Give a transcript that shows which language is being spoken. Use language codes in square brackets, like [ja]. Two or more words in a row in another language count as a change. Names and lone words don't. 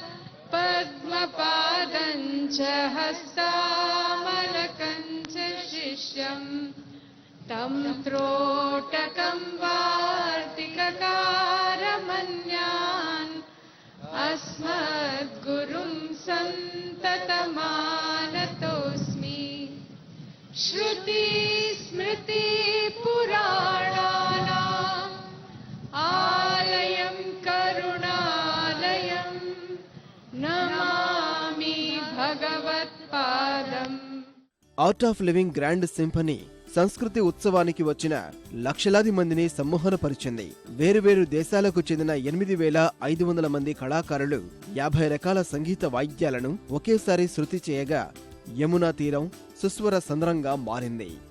[sa] पद्मपादञ्च हस्तामलकञ्च शिष्यं तं त्रोटकं वार्तिककारमन्यान् अस्मद्गुरुं सन्ततमानतोऽस्मि. श्रुति स्मृति पुराणानां आलयं करुणालयं नमामि भगवत्पादम्. [te] ఆర్ట్ ఆఫ్ లివింగ్ [en] grand symphony [te] సంస్కృతి ఉత్సవానికి వచ్చిన లక్షలాది మందిని సమ్మోహనపరిచింది. వేరువేరు దేశాలకు చెందిన 8,500 మంది కళాకారులు 50 రకాల సంగీత వాయిద్యాలను ఒకేసారి శృతి చేయగా యమునా తీరం సుస్వర సంద్రంగా మారింది.